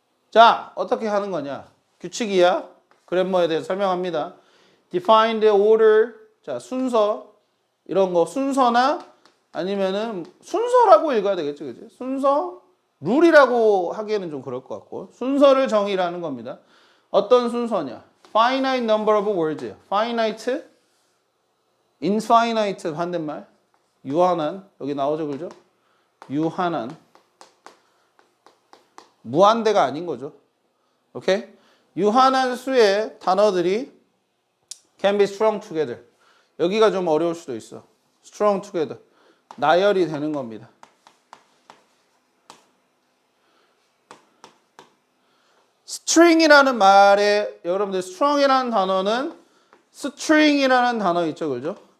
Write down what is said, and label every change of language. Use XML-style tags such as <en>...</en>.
<ko>자, 어떻게 하는 거냐? 규칙이야. 그랜머에 대해서 설명합니다.</ko> <en>Define the order.</en> <ko>자, 순서. 이런 거 순서나 아니면은 순서라고 읽어야 되겠죠. 그지? 순서, 룰이라고 하기에는 좀 그럴 것 같고. 순서를 정의라는 겁니다. 어떤 순서냐?</ko> <en>Finite number of words. Finite, infinite 반대말.</en> <ko>유한한. 여기 나오죠. 그죠? 유한한. 무한대가 아닌 거죠. 오케이? 유한한 수의 단어들이</ko> <en>can be strung together.</en> <ko>여기가 좀 어려울 수도 있어.</ko> <en>strung together.</en> <ko>나열이 되는 겁니다. string이라는 말에 여러분들 strong이라는 단어는 string이라는 단어 있죠. 그죠?</ko>